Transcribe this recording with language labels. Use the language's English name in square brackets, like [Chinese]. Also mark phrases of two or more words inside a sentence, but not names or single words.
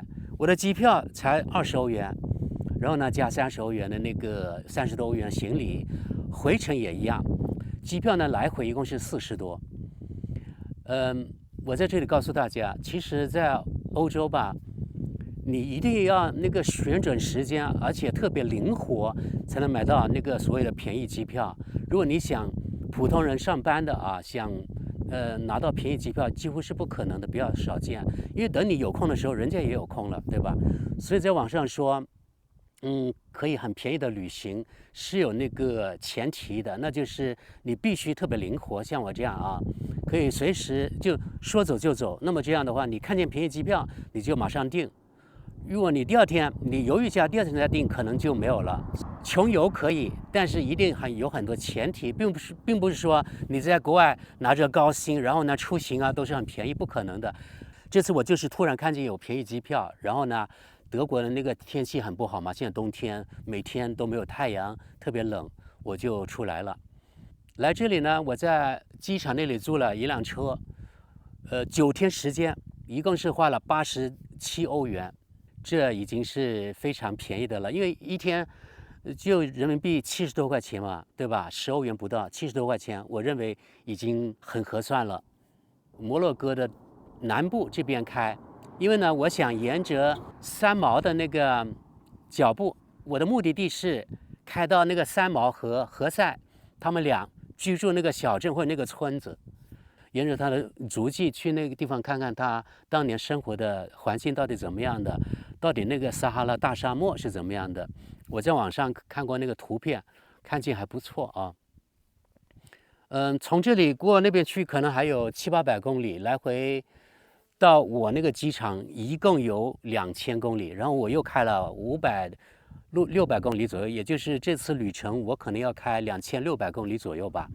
[Chinese] 我的機票才20歐元，然後呢加30歐元的那個30多歐元行李，回程也一樣，機票呢來回一共是40多。我在這裡告訴大家，其實在歐洲吧，你一定要那個選準時間，而且特別靈活，才能買到那個所謂的便宜機票。如果你想普通人上班的啊，想拿到便宜機票幾乎是不可能的，比較少見。因为等你有空的时候，人家也有空了，对吧？所以在网上说，可以很便宜的旅行是有那個前提的，那就是你必須特別靈活，像我這樣啊，可以隨時就說走就走。那麼這樣的話，你看見便宜機票，你就馬上訂。如果你第二天你猶豫一下，第二天再訂，可能就沒有了。窮遊可以，但是一定有很多前提，並不是說你在國外拿着高薪，然後呢出行啊都是很便宜，不可能的。這次我就是突然看見有便宜機票，然後呢，德國的那個天氣很不好嘛，現在冬天每天都沒有太陽，特別冷，我就出來了。來這裡呢，我在機場那裡租了一輛車，9天時間，一共是花了87歐元。這已經是非常便宜的了，因為一天就人民幣70多塊錢嘛，對吧？10歐元不到，70多塊錢，我認為已經很合算了。摩洛哥的南部這邊開，因為呢，我想沿着三毛的那個腳步，我的目的地是開到那個三毛和何塞他們倆居住那個小鎮或者那個村子。沿着他的足跡去那個地方看看他當年生活的環境到底怎麼樣的，到底那個撒哈拉大沙漠是怎麼樣的。我在網上看過那個圖片，看見還不錯啊。從這裡過那邊去可能還有700-800公里，來回到我那個機場一共有2000公里，然後我又開了600公里左右，也就是這次旅程我可能要開2600公里左右吧。